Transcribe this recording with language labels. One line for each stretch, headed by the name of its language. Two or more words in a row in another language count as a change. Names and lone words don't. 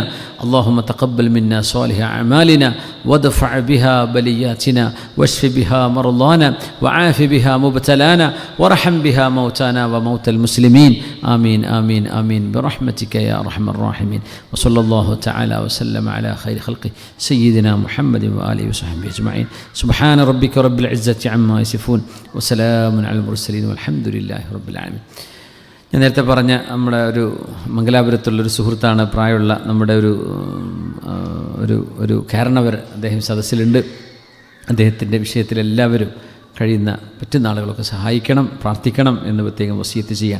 Arabic: اللهم تقبل منا صالح أعمالنا، وادفع بها بلياتنا، واشف بها مرضانا، وعاف بها مبتلانا، وارحم بها موتانا وموتى المسلمين. آمين آمين آمين برحمتك يا أرحم الراحمين. وصلى الله تعالى وسلم على خير خلقه سيدنا محمد وآله وصحبه أجمعين. سبحان ربك رب العزة عما يصفون وسلام على المرسلين والحمد لله رب العالمين.
Malayalam: ഞാൻ നേരത്തെ പറഞ്ഞ നമ്മുടെ ഒരു മംഗലാപുരത്തുള്ളൊരു സുഹൃത്താണ്, പ്രായമുള്ള നമ്മുടെ ഒരു കാരണവർ, അദ്ദേഹം സദസ്സിലുണ്ട്. അദ്ദേഹത്തിൻ്റെ വിഷയത്തിൽ എല്ലാവരും കഴിയുന്ന പറ്റുന്ന ആളുകളൊക്കെ സഹായിക്കണം, പ്രാർത്ഥിക്കണം എന്ന് പ്രത്യേകം വസിയത്ത് ചെയ്യാൻ.